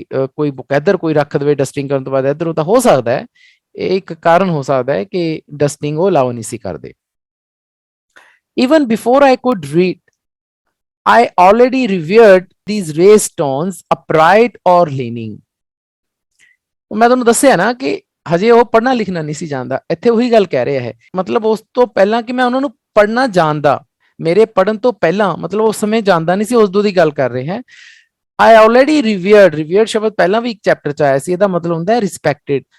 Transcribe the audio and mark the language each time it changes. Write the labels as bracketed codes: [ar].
[pa] ਕੋਈ ਬੁੱਕ ਇੱਧਰ ਕੋਈ ਰੱਖ ਦੇਵੇ ਡਸਟਿੰਗ ਕਰਨ ਤੋਂ ਬਾਅਦ ਇੱਧਰ, ਉਹ ਤਾਂ ਹੋ ਸਕਦਾ ਹੈ ਇਹ ਇੱਕ ਕਾਰਨ ਹੋ ਸਕਦਾ ਹੈ ਕਿ ਡਸਟਿੰਗ ਉਹ ਅਲਾਉ ਨਹੀਂ ਸੀ ਕਰਦੇ। [en] Even before I could read, I already revered these ray stones upright or leaning. [pa] ਮੈਂ ਤੁਹਾਨੂੰ ਦੱਸਿਆ ਨਾ ਕਿ ਹਜੇ ਉਹ ਪੜ੍ਹਨਾ ਲਿਖਣਾ ਨਹੀਂ ਸੀ ਜਾਣਦਾ। ਇੱਥੇ ਉਹੀ ਗੱਲ ਕਹਿ ਰਿਹਾ ਹੈ, ਮਤਲਬ ਉਸ ਤੋਂ ਪਹਿਲਾਂ ਕਿ ਮੈਂ ਉਹਨਾਂ ਨੂੰ ਪੜ੍ਹਨਾ ਜਾਣਦਾ, ਮੇਰੇ ਪੜ੍ਹਨ ਤੋਂ ਪਹਿਲਾਂ, ਮਤਲਬ ਉਸ ਸਮੇਂ ਜਾਣਦਾ ਨਹੀਂ ਸੀ, ਉਦੋਂ ਦੀ ਗੱਲ ਕਰ ਰਿਹਾ ਹੈ। [en] I already revered [pa] ਸ਼ਬਦ ਪਹਿਲਾਂ ਵੀ ਇੱਕ ਚੈਪਟਰ 'ਚ ਆਇਆ ਸੀ। ਇਹਦਾ ਮਤਲਬ ਹੁੰਦਾ ਹੈ ਰਿਸਪੈਕਟਡ।